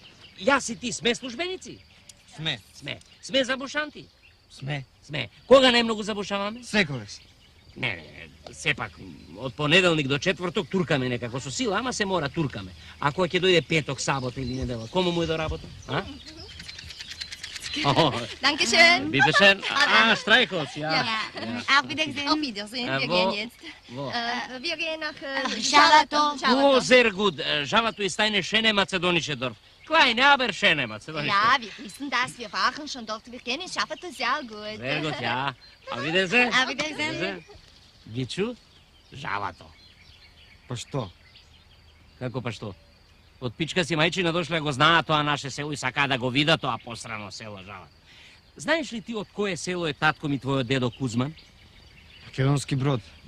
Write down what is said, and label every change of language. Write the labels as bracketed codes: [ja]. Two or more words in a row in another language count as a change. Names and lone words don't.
[mk] Јас и ти сме службеници? Сме. Сме забушанти? Сме. Кога најмногу забушаваме? Секогаш. Не, сепак, од понеделник до четврток туркаме некако со сила, ама се мора туркаме. А кога ќе дојде петок, сабота или недела, кому му е до работа? А? [de] Dankeschön. Bitte schön. Streichholz, ja. Auf Wiedersehen. Auf Wiedersehen. Wir gehen jetzt. Wo? Wir gehen nach Schalato. О, sehr gut. Žavatu ist eine schöne mazedonische Dorf. Kleine, aber schöne mazedonische Ja, Dorf. wir wissen das. Wir waren schon dort. Wir kennen Schafferto sehr gut. Sehr gut, ja. Auf Wiedersehen. Auf Wiedersehen. [mk] Гичу, Žavato. Па што? Како па што? Од пичка си мајчина дошле го знаат тоа наше село и сака да го видат тоа посрано село Žavat. Знаеш ли ти од кое село е татко ми твојот дедо Кузман? Македонски Брод.